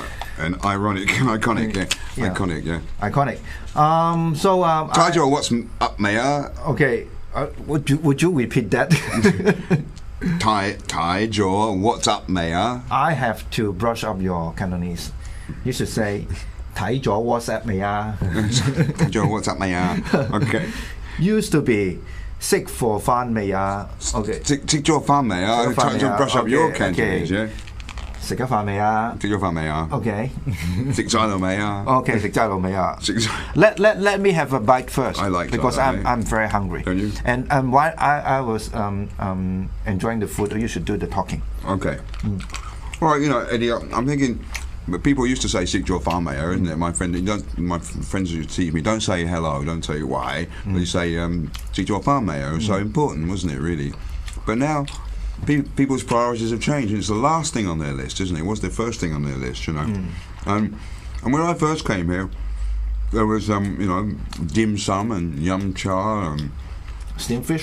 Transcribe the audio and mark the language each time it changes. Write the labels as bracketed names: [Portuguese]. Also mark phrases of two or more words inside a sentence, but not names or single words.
[English] And ironic, iconic, yeah. Iconic, yeah. Iconic. [Cantonese] 睇咗 What's Up 未啊 [English] Okay. Would you repeat that? [Cantonese] 睇咗 What's Up 未啊 [English] I have to brush up your Cantonese. You should say [Cantonese] 睇咗 WhatsApp 未啊睇咗 What's Up 未啊 Okay. [English] Used to be [Cantonese] 食貨飯未啊 [English] Okay. [Cantonese] 食咗飯未啊 [English] Time to brush up your Cantonese, yeah. [Cantonese] 食咗飯未啊食咗飯未啊 [English] Okay. [Cantonese] 食咗飯未啊 [English] Okay, [Cantonese] 食咗未啊 [English] Let me have a bite first. I like because I'm very hungry. Can you? And while I was enjoying the food, you should do the talking. Okay. All right, Eddie, I'm thinking, but people used to say [Cantonese] 食咗飯未啊 [English] isn't it? My friends who teach me, don't say hello, don't say why. They say [Cantonese] 食咗飯未啊 [English] It was so important, wasn't it, really? But now people's priorities have changed. It's the last thing on their list, isn't it? It was the first thing on their list, And when I first came here, there was dim sum and yum cha and steamed fish,